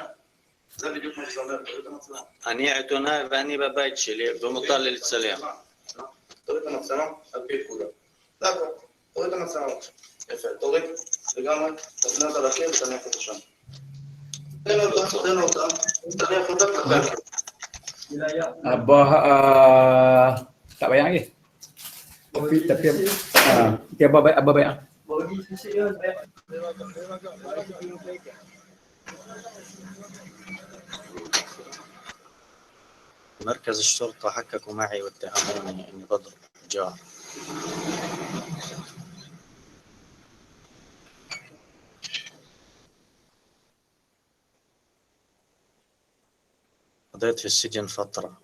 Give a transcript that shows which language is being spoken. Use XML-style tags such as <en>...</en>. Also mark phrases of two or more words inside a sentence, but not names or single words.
<he>זה בדיוק מה שזה אומר, תוריד את המצלמה. אני עיתונאי ואני בבית שלי ומותר לי לצלם. תוריד את המצלמה, על פי פקודה. זה הכל, תוריד את המצלמה. יפה, תוריד, לגמרי, תפנה אותה לקיר ותניח אותה שם. תן אותה, תניח אותה לקיר.</he> <ms>Abah tak bayang lagi. Tapi Abah bayang.</ms> <ar>مركز الشرطة حققوا معي واتهموني إني بضرب جار. قضيت في السجن فترة.</ar>